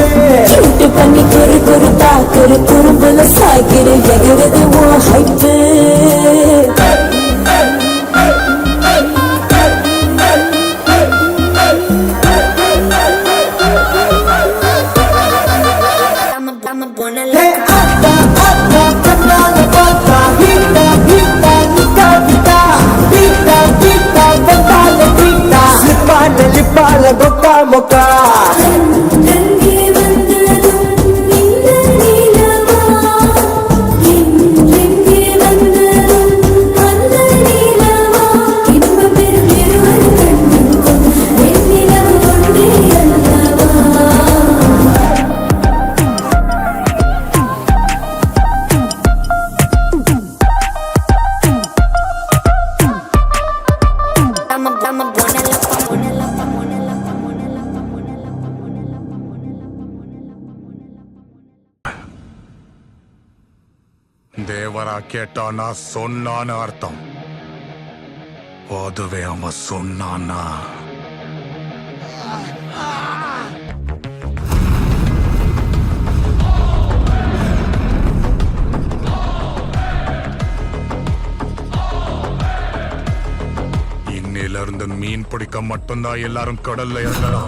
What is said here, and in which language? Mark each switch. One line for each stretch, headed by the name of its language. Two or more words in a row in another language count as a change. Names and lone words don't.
Tamil: சூட்டு பண்ணி குறு குறு பாக்குற குறும்புல சாய்க்கிற எகிறது உன் ஹைப்பு
English: I'm a
Spanish: buena loca.
Tamil: கண்ணால பார்த்தா ஹீட்டா ஹீட்டா லுக்கா விட்டா பீட்டா பீட்டா வந்தால ட்ரீட்டா ஸ்லிப்பான லிப்பால கொக்கா மொக்கா
English: I'm a
Spanish: buena loca, buena loca, buena loca,
Tamil: தேவரா கேட்டானா சொன்னான்னு அர்த்தம் அதுவே அவன் சொன்னானா இன்னில இருந்து மீன் பிடிக்க மட்டும்தான் எல்லாரும் கடல்ல இறங்கலாம்